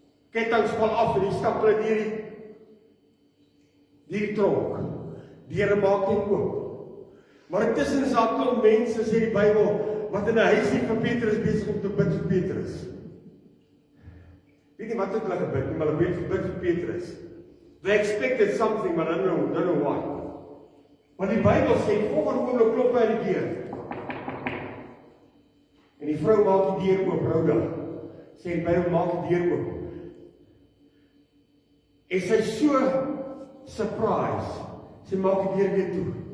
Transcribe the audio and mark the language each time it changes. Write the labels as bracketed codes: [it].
[af] Kettinge val af en die stap hulle deur die tronk. Die Here maak net oop. Maar intussen is daar 'n klomp mense, sê die Bybel, wat in 'n huisie vir Petrus besig om te bid vir Petrus. Weet nie wat het hulle gebid nie, maar hulle weet gebid vir Petrus. [en] They expected something, but I don't know what. [af] Want die Bybel sê, volgende oomblik klop hy die deur. En die vrou maak die deur oop, Rhoda. Sê die Bybel maak die deur oop. En sy so surprise, sy maak die deur weer toe.